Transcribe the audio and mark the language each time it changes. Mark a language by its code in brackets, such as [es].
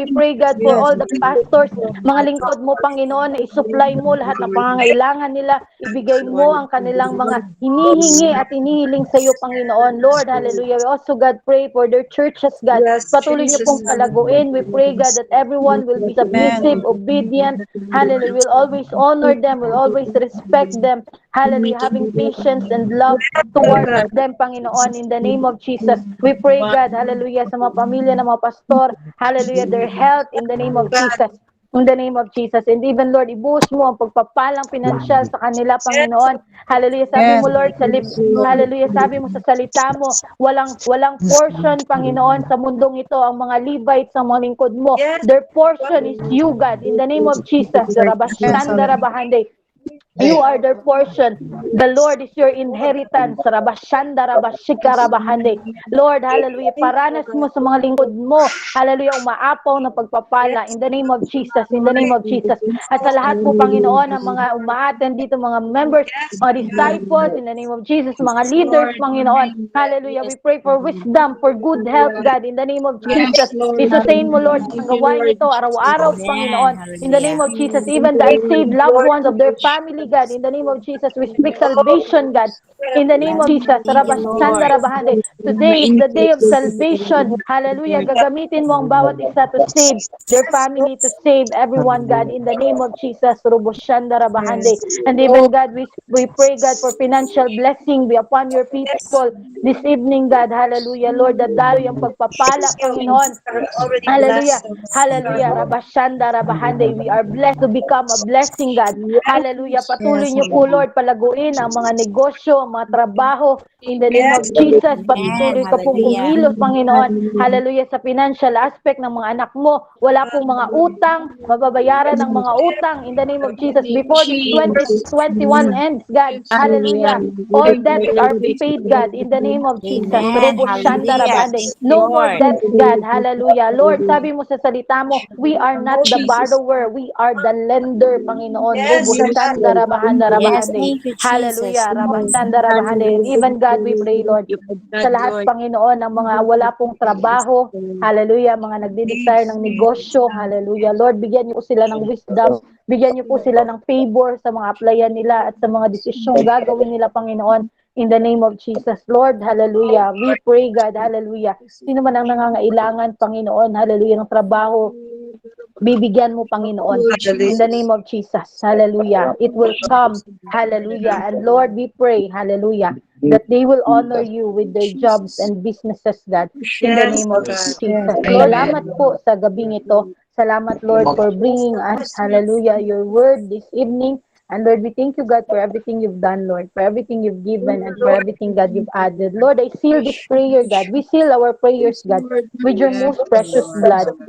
[en] We pray, God, for all the pastors, [tl] mga lingkod mo, Panginoon, na isupply mo lahat ng pangangailangan nila, ibigay mo ang kanilang mga hinihingi at hinihiling sa iyo, Panginoon. [en] Lord, hallelujah. We also, God, pray for their churches, God. [tl] Patuloy niyo pong palaguin. [en] We pray, God, that everyone will be submissive, obedient. Hallelujah. We'll always honor them. We'll always respect them. Hallelujah. Having patience and love towards them, Panginoon, in the name of Jesus. We pray, God, hallelujah, [tl] sa mga pamilya ng mga pastor, [en] hallelujah, their health in the name of Jesus. In the name of Jesus. And even, Lord, [tl] ibuhos mo ang pagpapalang pinansyal sa kanila, Panginoon. Hallelujah. Sabi mo, Lord, hallelujah, sabi mo sa salita mo, walang portion, Panginoon, sa mundong ito, ang mga Levites, ang mga lingkod mo. [en] Their portion is you, God. In the name of Jesus. Rabashanda Rabahande. You are their portion. The Lord is your inheritance. [tl] Rabashanda, Rabashika, Rabahande. Lord, hallelujah, paranas mo sa mga lingkod mo. [en] Hallelujah, [tl] umaapaw na pagpapala. [en] In the name of Jesus, in the name of Jesus. [tl] At sa lahat po, Panginoon, ang mga umaattend dito, mga members, mga disciples, [en] in the name of Jesus, [tl] mga leaders, Panginoon. [en] Hallelujah, we pray for wisdom, for good health, God, in the name of Jesus. [tl] I-sustain mo, Lord, ang gawain ito, araw-araw, Panginoon. [en] In the name of Jesus, even the unsaved loved ones of their family, God, in the name of Jesus, we speak salvation, God. In the name of Jesus, Rabashanda Rabahande. Today is the day of salvation. Hallelujah. [tl] Gagamitin mo ang bawat isa [en] to save their family, to save everyone, God. In the name of Jesus, Ruboshanda Rabahande. And even, God, we pray, God, for financial blessing be upon your people this evening, God. [tl] Hallelujah. Lord, that dalo yung pagpapala, Panginoon. Hallelujah. Hallelujah. Rabashanda Rabahande. [en] We are blessed to become a blessing, God. Hallelujah. [tl] Patuloy niyo po, Lord, palaguin ang mga negosyo, ang mga trabaho. [en] In the name of Jesus, [tl] patuloy ka pong kumilos, Panginoon. Hallelujah. Sa financial aspect ng mga anak mo, wala pong mga utang, mababayaran ng mga utang. [en] In the name of Jesus, before this 2021 ends, God. Hallelujah. All debts are paid, God. In the name of Jesus. Roboshanda Rabahande. No more debts, God. Hallelujah. Lord, [tl] sabi mo sa salita mo, [en] we are not the borrower, we are the lender, Panginoon. Ruboshanda Rabahanda Rabahande. Hallelujah. Rabashanda Rabahande. And even God, we pray, Lord, [tl] sa lahat, Panginoon, ng mga wala pong trabaho, hallelujah, mga nagdi-desire ng negosyo, hallelujah. Lord, bigyan niyo po sila ng wisdom, bigyan niyo po sila ng favor sa mga applyan nila at sa mga desisyong gagawin nila, Panginoon. [en] In the name of Jesus, Lord, hallelujah. We pray, God, hallelujah. [tl] Sino man ang nangangailangan, Panginoon, hallelujah, ng trabaho, bibigyan mo, Panginoon. [en] In the name of Jesus, hallelujah. It will come, hallelujah. And Lord, we pray, hallelujah, that they will honor you with their jobs and businesses, God. In the name of Jesus. [tl] Salamat po sa gabing ito. [en] Salamat, Lord, for bringing us, hallelujah, your word this evening. And Lord, we thank you, God, for everything you've done, Lord, for everything you've given, and for everything, God, you've added. Lord, I seal this prayer, God. We seal our prayers, God, with your most precious blood.